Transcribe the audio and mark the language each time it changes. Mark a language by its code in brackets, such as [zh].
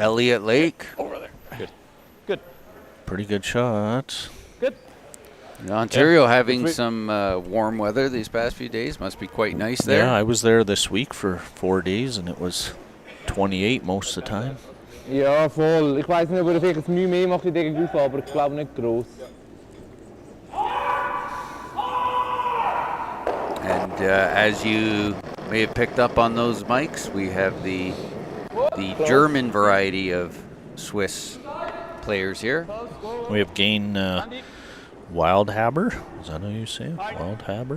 [en] Elliott Lake. Over there. Good. Pretty good shot. Good. Ontario having some warm weather these past few days. Must be quite nice there. Yeah, I was there this week for 4 days, and it was 28 most of the time. [de] Ja, voll. Ich weiß nicht, ob er vielleicht Mühe mehr macht in dieser Gruppe, aber ich glaube nicht groß. [en] And as you may have picked up on those mics, we have the German variety of Swiss players here. We have Gain Wildhaber. Is that how you say it? Wildhaber?